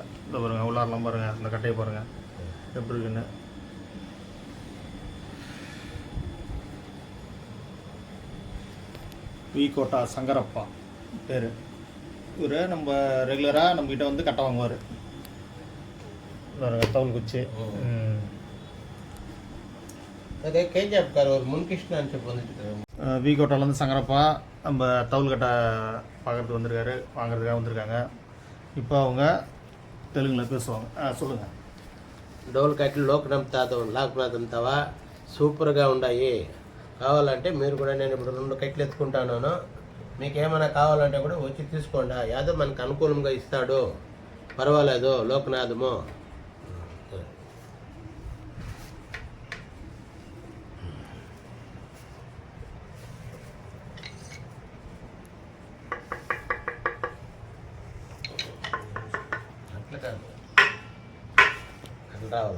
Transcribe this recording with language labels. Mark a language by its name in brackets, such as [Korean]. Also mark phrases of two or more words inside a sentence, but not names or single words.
[Tamil] இந்த பாருங்கள், உள்ளாரெலாம் பாருங்கள், இந்த கட்டையை பாருங்கள் எப்படி இருக்குன்னு. வீக் கோட்டா சங்கரப்பா பேர். இவர் நம்ம ரெகுலராக நம்மக்கிட்ட வந்து கட்டை வாங்குவார். தவுல் குச்சி. [Telugu] అదే కేజీఎఫ్ గారు మున్కృష్ణ అని చెప్పి வந்துட்டு [Tamil] வீக் ஹோட்டல்லேருந்து சங்கரப்பா நம்ம தவுல் கட்டை பார்க்குறதுக்கு வந்திருக்காரு, வாங்குறதுக்காக வந்திருக்காங்க. இப்போ அவங்க தெலுங்கில் பேசுவாங்க. சொல்லுங்கள். [Telugu] డోల్ కట్లు లోకనంతావా సూపర్గా ఉన్నాయి. కావాలంటే మీరు కూడా నేను ఇప్పుడు 2 కట్లు ఎత్తుకుంటాను. మీకు ఏమైనా కావాలంటే కూడా వచ్చి తీసుకోండి. యాదో మనకు అనుకూలంగా ఇస్తాడు, పర్వాలేదు. లోకనాథము అట్లా కాదు, అట్లా రావాలా.